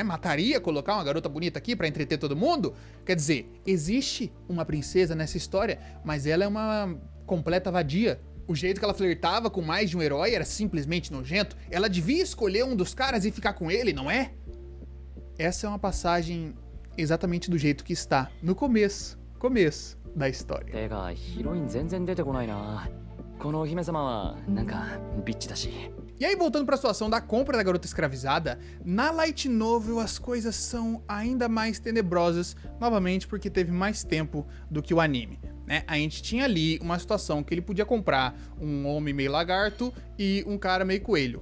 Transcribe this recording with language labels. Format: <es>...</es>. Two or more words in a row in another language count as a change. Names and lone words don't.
<pt>Mataria colocar uma garota bonita aqui pra entreter todo mundo? Quer dizer, existe uma princesa nessa história, mas ela é uma completa vadia. O jeito que ela flertava com mais de um herói era simplesmente nojento. Ela devia escolher um dos caras e ficar com ele, não é? Essa é uma passagem exatamente do jeito que está no começo da história.</pt> <ja>てかヒロイン全然出てこないな。このお姫様はなんかビッチだし。</ja> <pt>E aí, voltando para a situação da compra da garota escravizada, na</pt> <en>light novel</en> <pt>as coisas são ainda mais tenebrosas, novamente porque teve mais tempo do que o anime, né? A gente tinha ali uma situação que ele podia comprar um homem meio lagarto e um cara meio coelho.</pt>